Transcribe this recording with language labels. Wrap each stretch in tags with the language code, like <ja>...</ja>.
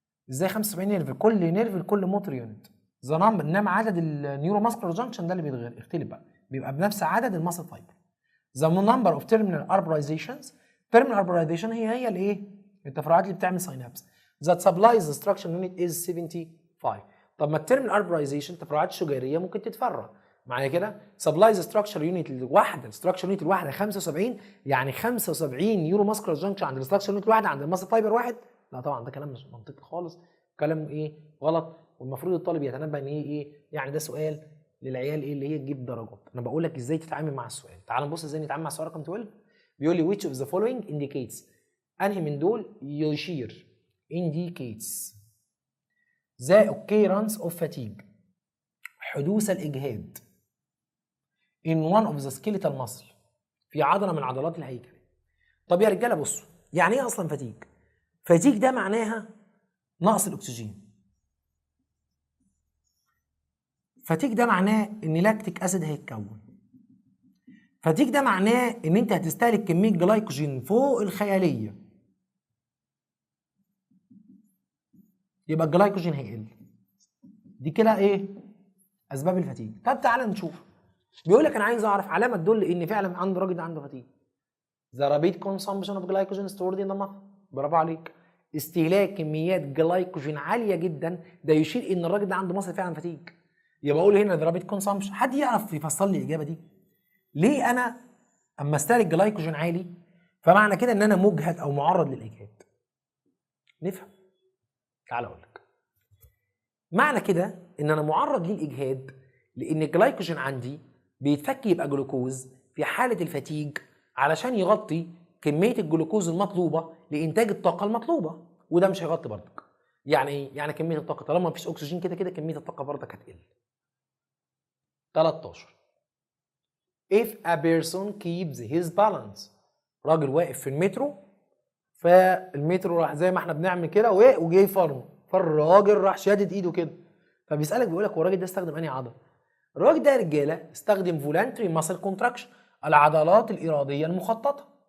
<ar>ازاي 75 نيرف؟ كل نيرف لكل موتور يونت.</ar> <en>the number,</en> <ar>انما عدد النيورو ماسكولار جانكشن ده اللي بيختلف بقى، بيبقى بنفس عدد الماسل فايبر.</ar> <en>the number of terminal arborizations</en> <ar>terminal arborization هي الايه؟ التفرعات اللي بتعمل ساينابس.</ar> <en>that supplies the structure unit is 75.</en> <ar>طب ما الترمينال arborization التفرعات الشجيريه ممكن تتفرع معايا كده. supplies the structure unit الواحده، الستراكشر يونت الواحده 75، يعني 75 نيورو ماسكولار جانكشن عند الستراكشر يونت الواحده عند الماسل فايبر واحد. لا طبعا ده كلام مش منطقي خالص، كلام ايه غلط، والمفروض الطالب يتنبأ ان ايه يعني ده سؤال للعيال ايه اللي هي تجيب درجات. انا بقول لك ازاي تتعامل مع السؤال. تعال نبص ازاي نتعامل مع السؤال رقم 12. بيقول لي</ar> <en>which of the following indicates،</en> <ar>انهي من دول يشير</ar> <en>indicates the occurrence of fatigue،</en> <ar>حدوث الاجهاد</ar> <en>in one of the skeletal muscle،</en> <ar>في عضله من عضلات الهيكل. طب يا رجاله بصوا، يعني ايه اصلا فاتيج؟ فاتيج ده معناها نقص الاكسجين. فاتيج ده معناه ان لاكتيك اسيد هيتكون. فاتيج ده معناه ان انت هتستهلك كميه جلايكوجين فوق الخياليه، يبقى الجلايكوجين هيقل. دي كده ايه اسباب الفاتيج. طب تعالى نشوف. بيقول لك انا عايز اعرف علامه تدل ان فعلا عند الراجل ده عنده فاتيج.</ar> <en>The rapid consumption of glycogen stored in the muscle.</en> <ar>برافو عليك. استهلاك كميات جلايكوجين عاليه جدا ده يشير ان الراجل ده عنده مصل فعلا فاتيج. يبقى اقول هنا</ar> <en>the rapid consumption.</en> <ar>حد يعرف يفسر لي الاجابه دي؟ ليه انا اما استهلك جلايكوجين عالي فمعنى كده ان انا مجهد او معرض للاجهاد؟ نفهم. تعال اقول لك. معنى كده ان انا معرض للاجهاد لان الجلايكوجين عندي بيتفك يبقى جلوكوز في حاله الفاتيج علشان يغطي كميه الجلوكوز المطلوبه لانتاج الطاقه المطلوبه، وده مش هيغطي برضك. يعني ايه؟ يعني كميه الطاقه طالما مفيش اكسجين كده كده كميه الطاقه برضك هتقل.</ar> <en>13 if a person keeps his balance.</en> <ar>راجل واقف في المترو، فالمترو راح زي ما احنا بنعمل كده وجه يفرمه، فالراجل راح شادد ايده كده، فبيسالك بيقول لك هو الراجل ده استخدم انهي عضله؟ الراجل ده يا رجاله استخدم فولانتري ماسل كونتراكشن، العضلات الاراديه المخططه.</ar>